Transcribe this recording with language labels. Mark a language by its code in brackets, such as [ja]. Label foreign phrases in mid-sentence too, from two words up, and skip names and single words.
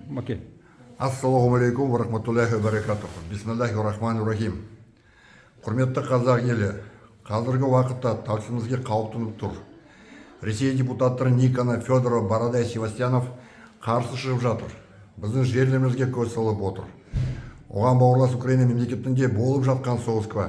[kk] Окей. [ar] السلام عليكم ورحمة الله وبركاته بسم الله الرحمن الرحيم. [kk] Құрметті қазақ елі, қазіргі уақытта таксимізге қауіп төніп тұр. Ресей депутаттары Никона, Федоров, Бородай, Севастьянов қарсы шығып жатыр. Біздің жерлерімізге көз салып отыр. Оған бауырлас Украина мемлекетінде болып жатқан соғысқа.